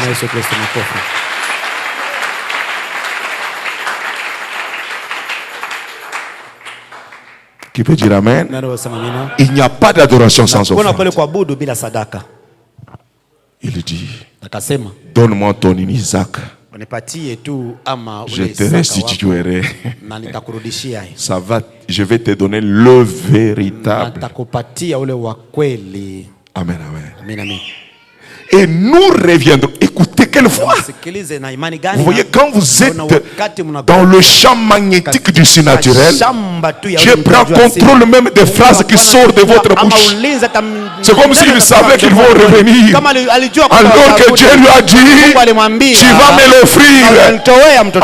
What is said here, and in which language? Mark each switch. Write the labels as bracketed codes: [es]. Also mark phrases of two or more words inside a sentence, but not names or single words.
[fr] Qui peut dire amen? Il n'y a pas d'adoration sans offrande. Il dit, [sw] Akasema, [fr] donne-moi ton Isaac. [sw] unipatie tu ama [fr] Je [sw] ule [fr] te [sw] Isaka [fr] restituerai. [sw] na nitakurudishia. [fr] Ça va, je vais te donner le véritable. [sw] Nitakupatia ule wa kweli. [fr] Amen, amen. Amen, amen. Et nous reviendrons. Écoutez, quelle foi. Vous voyez, quand vous êtes dans le champ magnétique du surnaturel, Dieu prend contrôle même des phrases qui sortent de votre bouche. C'est comme s'il savait qu'ils vont revenir. Alors que Dieu lui a dit, tu vas me l'offrir.